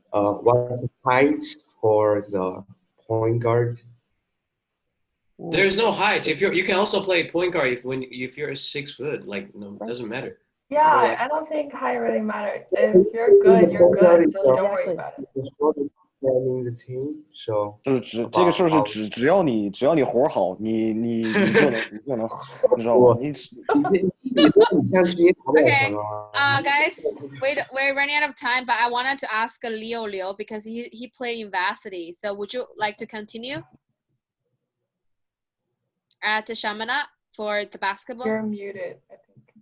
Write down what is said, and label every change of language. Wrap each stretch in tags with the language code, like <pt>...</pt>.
<en>what's the height for the point guard? There's no height. If you can also play point guard if you're 6 foot. Like, no, it doesn't matter. Yeah, Like, I don't think height really matters. If you're good, you're good. So don't worry about it. Planning the team, so</en> <zh>就是这个事儿是只要你活儿好，你就能你知道吗？你</zh> <en>Okay, guys, we're running out of time, but I wanted to ask Leo because he played in varsity. So would you like to continue at Chaminade for the basketball? You're muted, I think.</en>